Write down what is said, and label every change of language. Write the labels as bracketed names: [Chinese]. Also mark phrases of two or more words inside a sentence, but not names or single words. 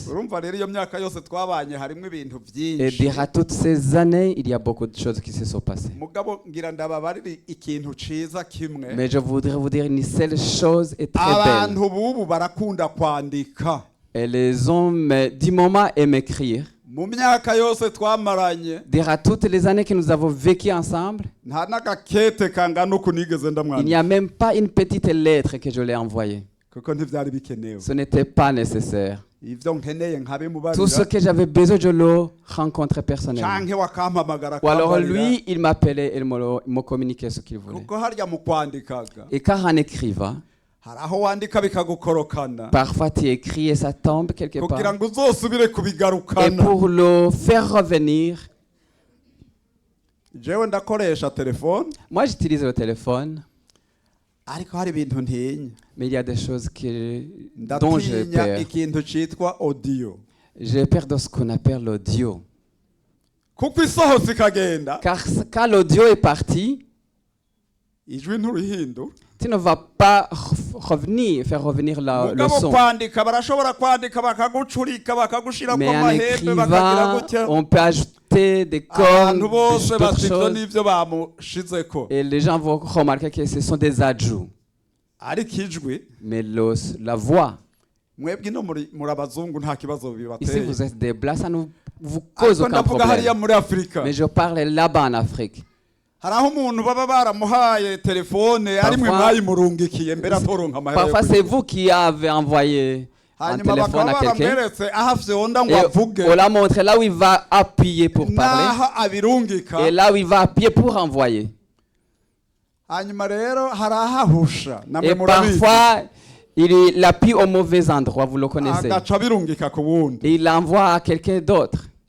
[Rundi] Urumva rero iyo myaka yose twabanye harimo ibintu [French] Et [Rundi] byinshi. [French] durant toutes ces années, il y a beaucoup de choses qui se sont passées. [Rundi] Mugabo ngira ndababarire ikintu ciza kimwe. [French] Mais je voudrais vous dire une seule chose est très belle. [Rundi] Abantu bubu barakunda kwandika. [French] Et les hommes du moment aiment écrire. [Rundi] Mu myaka yose twamaranye [French] Durant toutes les années que nous avons vécu ensemble, [Rundi] nta n'agakete kangana uku nigeze [French] il n'y [Rundi] ndamwandika [French] a même pas une petite lettre que je l'ai envoyée. [Rundi] kuko ntivyari bikenewe. [French] Ce n'était pas nécessaire. [Rundi] Ivyo nkeneye [French] Tout ce [Rundi] nkabimubarira [French] que j'avais besoin, je le rencontrais personnellement. [Rundi] canke wakampamagara [French] Ou alors [Rundi] akambarira. [French] lui, il m'appelait, il me communiquait ce qu'il voulait. [Rundi] Kuko harya mu kwandikaga [French] Et quand on écrivant, [Rundi] hari aho wandika bikagukorokana [French] parfois tu écris et ça tombe quelque [Rundi] kugira [French] part. [Rundi] ngo uzosubire [French] Et [Rundi] kubigarukana. [French] pour le faire revenir, [Rundi] Jewe ndakoresha telefone [French] moi j'utilise le téléphone, [Rundi] ariko hari ibintu ntinya. [French] mais il y a des choses dont j'ai [Rundi] Ndatinya [French] peur. [Rundi] ikintu citwa audio. [French] J'ai peur de ce qu'on appelle l'audio. [Rundi] Kuko isohotse ikagenda [French] Car quand l'audio est parti, [Rundi] ijwi nturihindu. [French] tu ne vas pas faire revenir le [Rundi] Mugabo [French] son. [Rundi] kwandika barashobora kwandika bakagucurika bakagushirako [French] Mais en [Rundi] amahembe bakagira [French] écrivant, [Rundi] gutya. [French] on peut ajouter des [Rundi] Abantu [French] cornes, [Rundi] bose [French] d'autres [Rundi] bati ivyo [French] choses. [Rundi] nivyo bamushizeko. [French] Et les gens vont remarquer que ce sont des adjouts. [Rundi] Ariko ijwi [French] Mais la voix, [Rundi] mwebwe no muri abazungu nta kibazo [French] Ici, [Rundi] bibateye. [French] vous êtes des blancs, ça ne vous cause [Rundi] Ariko [French] aucun [Rundi] ndavuga hariya [French] problème. [Rundi] muri Afrika. [French] Mais je parle là-bas en Afrique. [Rundi] Hari aho umuntu baba baramuhaye telefone ari mwe [French] Parfois- [Rundi] mwayimurungikiye mbere atoronka amahera yo [French] Parfois, [Rundi] kugura. [French] c'est vous qui avez envoyé un [Rundi] Hanyuma [French] téléphone [Rundi] bakaba [French] à quelqu'un. [Rundi] baramweretse aho afyonda ngo [French] Et [Rundi] avuge [French] on l'a montré là où il va appuyer pour parler. [Rundi] n'aho abirungika. [French] Et là où il va appuyer pour envoyer. [Rundi] Hanyuma rero hari ahahusha namwe [French] Et [Rundi] murabizi. [French] parfois, il appuie au mauvais endroit, vous le connaissez. [Rundi] Agaca abirungika ku wundi [French] Et il l'envoie à quelqu'un d'autre.